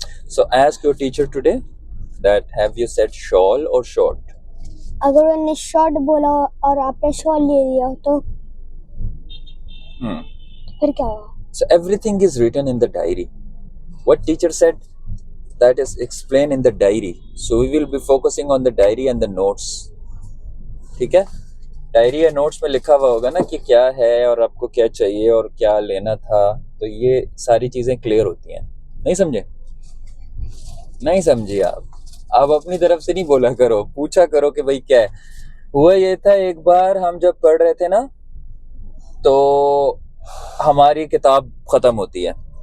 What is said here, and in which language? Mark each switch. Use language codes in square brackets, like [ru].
[en] So ask your teacher today that have you said shawl or short? [hi] अगर उन्होंने short बोला और आपने शॉल ले लिया तो फिर क्या होगा? [en] So everything is written in the diary. What teacher said, that is explained in the diary. So we will be focusing on the diary and the notes. [hi] ठीक है? डायरी या नोट्स में लिखा हुआ होगा ना कि क्या है और आपको क्या चाहिए और क्या लेना था, तो ये सारी चीजें क्लियर होती हैं। नहीं समझे? नहीं समझी आप अपनी तरफ से नहीं बोला करो, पूछा करो कि भाई क्या है। हुआ ये था, एक बार हम जब पढ़ रहे थे ना तो हमारी किताब खत्म होती है।